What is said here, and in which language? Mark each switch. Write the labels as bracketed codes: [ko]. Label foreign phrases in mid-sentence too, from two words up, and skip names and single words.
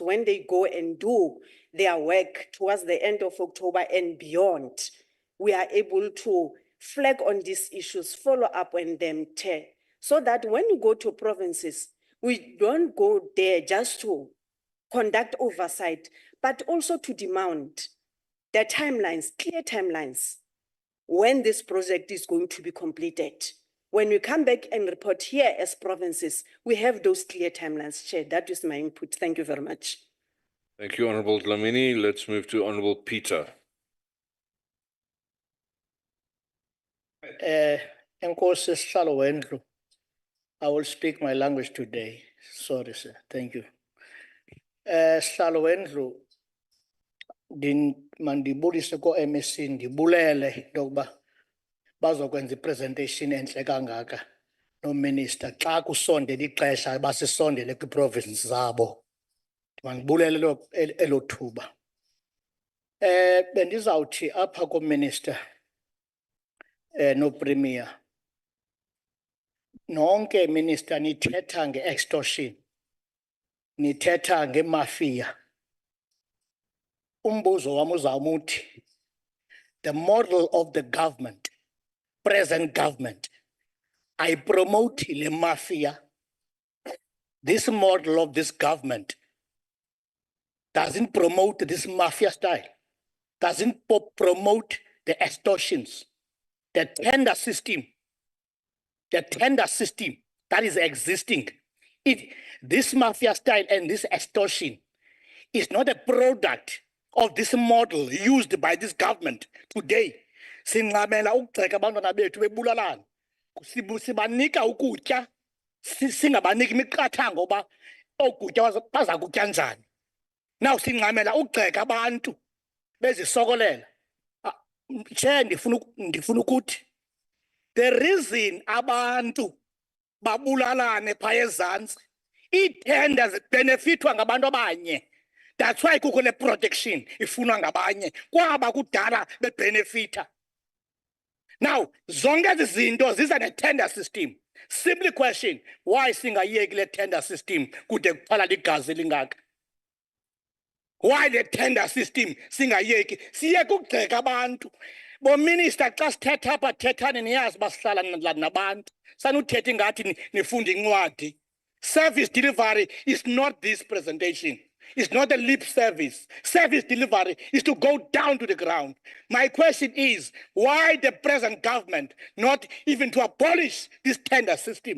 [en] when they go and do their work towards the end of October and beyond, we are able to flag on these issues, follow up on them, Chair, so that when we go to provinces, we don't go there just to conduct oversight, but also to demand the timelines, clear timelines, when this project is going to be completed. When we come back and report here as provinces, we have those clear timelines, Chair. That is my input. Thank you very much. Thank you, Honorable Dlamini. Let's move to Honorable Peter. [xh] Enkosi Sihlalo wendlu. [en] I will speak my language today. Sorry, sir. Thank you. [xh] Sihlalo wendlu, mandibulise ko MEC ndibulele into yokuba bazokwenza ipresentation enhle kangaka no minister xa kusondela ixesha basisondele kwi-province zabo. Mandibulele elo thuba. Bendizawuthi apha ko minister no premier. Nonke minister nithetha nge-extortion. Nithetha nge-mafia. Umbuzo wami uzawumuthi, [en] the model of the government, present government, I promote the mafia. This model of this government doesn't promote this mafia style, doesn't promote the extortions, the tender system that is existing. This mafia style and this extortion is not a product of this model used by this government today. [xh] Sinqabela ukugxeka abantwana bethu bebulalana. Sibanika ukutya, singabaniki imiqathango oba okutya baza kutya njani. Now sinqamela ukugxeka abantu bezisokolela. Chair, ndifuna ukuthi [en] the reason [xh] abantu babulalane phaya ezantsi, ii-tenders benefitwa ngabantu abanye. [en] That's why [xh] kukho le protection ifunwa ngabanye kwaba kudala bebenefita. Now zonke ezi zinto ziza ne-tender system. [en] Simply question, why [xh] singayeki le [en] tender system [xh] kude kuqala ligazi lingaka? [en] Why the tender system singayeki? [xh] Siyeke ukugxeka abantu. Bo minister xa sithetha apha thethani niyazi basihlala nabantu. Sanuthetha ingathi nifunda incwadi. [en] Service delivery is not this presentation. It's not a lip service. Service delivery is to go down to the ground. My question is, why the present government not even to abolish this tender system?